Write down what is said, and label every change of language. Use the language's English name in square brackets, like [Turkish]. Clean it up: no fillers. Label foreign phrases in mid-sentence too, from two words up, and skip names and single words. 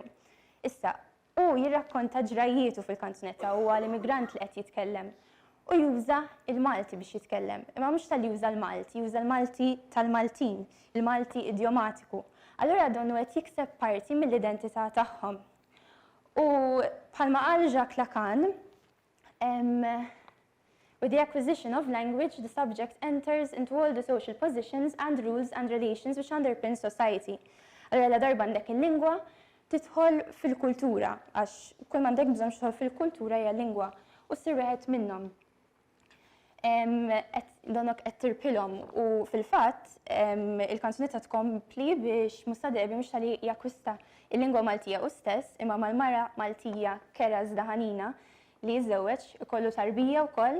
[Maltese] Issa, u jirrakkonta ġrajjietu fil-kanzunetta huwa l-immigrant li qed jitkellem u juża il-Malti biex jitkellem. Imma mhux tal-juża l-Malti, juża l-Malti tal-Maltin, il-Malti idiomatiku. Allura donnu qed jikseb parti mill-identità tagħhom. U bħalma qal [English] Jacques Lacan, with the acquisition of language, the subject enters into all the social positions and rules and relations which underpin society. [Maltese] Allora la darba għandek il-lingwa tidħol fil-kultura, għax kull ma għandek bżonn tidħol fil-kultura hija lingwa u ssir wieħed minnhom. Donok qed tirpilhom u fil-fatt il-kanzunetta tkompli biex Musadebi mhux tali jakkwista il-lingwa Maltija u stess imma mal-mara Maltija Kera Zdaħanina li jiżżewweġ ikollu tarbija wkoll.